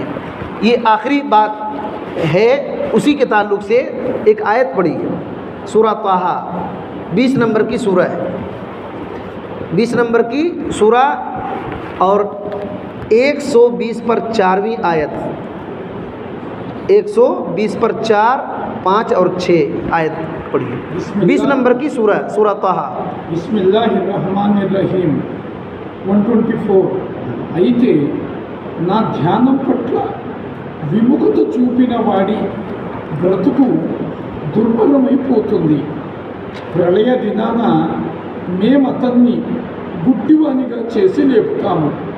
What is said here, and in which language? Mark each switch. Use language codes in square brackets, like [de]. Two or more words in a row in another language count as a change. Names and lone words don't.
[ur] یہ آخری بات ہے، اسی کے تعلق سے ایک آیت پڑھی ہے، سورہ طٰہٰ 20 نمبر کی سورہ ہے، 20 نمبر کی سورہ اور 120 پر 4ویں آیت، 120 پر 4، 5 اور 6 آیت پڑھی ہے، 20 نمبر کی سورہ طٰہٰ۔ [ar] بسم اللہ الرحمن الرحیم [te] 124 అయితే నా ధ్యానం పట్ల విముఖత చూపిన వాడి బ్రతుకు దుర్భరమైపోతుంది. ప్రళయ దినాన మేమతన్ని గుడ్డివానిగా చేసి లేపుతాము.